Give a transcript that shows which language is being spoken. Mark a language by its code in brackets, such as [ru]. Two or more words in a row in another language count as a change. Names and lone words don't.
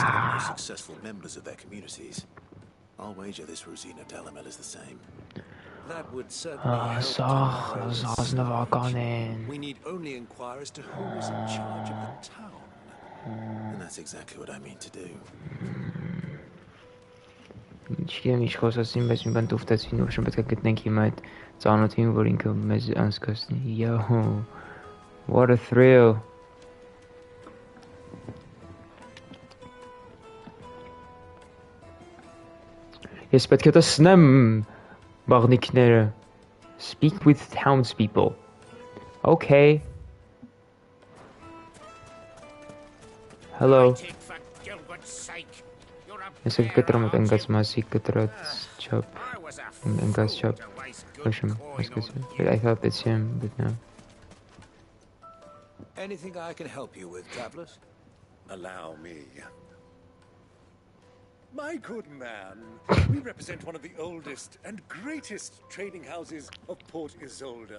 [en] some of the most successful members of their communities. I'll wager this Rosina Delamel is the same. That would certainly help tomorrow's search. We need only inquire as to who was in charge of the town. And that's exactly what I mean to do. [hy] Չգիտեմ ինչ խոսացին, բայց մի բան տուֆտացին, որ պետք է գտնենք հիմա այդ ծանոթին, որ ինքը մեզ անցկացնի. [en] Yo, what a thrill. [hy] Ես պետք է տեսնեմ բաղնիքները. [en] Speak with townspeople. Okay. Hello. [hy] Ես կտրում եմ ընկած մասի կտրած չափ. Ընկած չափ. Ոչմ, հասկացա. [en] I thought it's him, but no. Anything I can help you with, travelers? Allow me. My good man, we represent one of the oldest and greatest trading houses of Port Isolde.